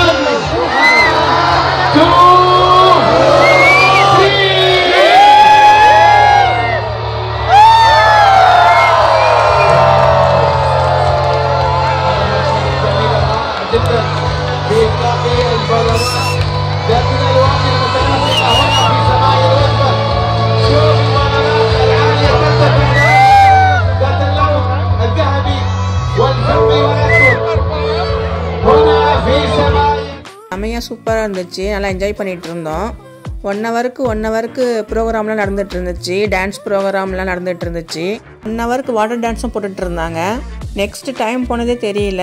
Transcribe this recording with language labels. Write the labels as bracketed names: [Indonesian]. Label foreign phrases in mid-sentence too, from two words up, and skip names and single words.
[Arabic] 2 3 جدا بإطلاق البالونات ذاتنا الوقت المتناسق هنا في سماء الوسطى. شوف البالونات العالية ترتفع ذات اللون الذهبي والفضي والأسود. [Tamil] செம்மையாக சூப்பராக இருந்துச்சு. நல்லா என்ஜாய் பண்ணிகிட்டு இருந்தோம். 1 ஹவருக்கு ப்ரோக்ராம்லாம் நடந்துகிட்டு இருந்துச்சு. டான்ஸ் ப்ரோக்ராம்லாம் நடந்துகிட்டு இருந்துச்சு. 1 ஹவருக்கு [English] water dance [Tamil] போட்டுட்டு இருந்தாங்க. [English] next time [Tamil] போனதே தெரியல.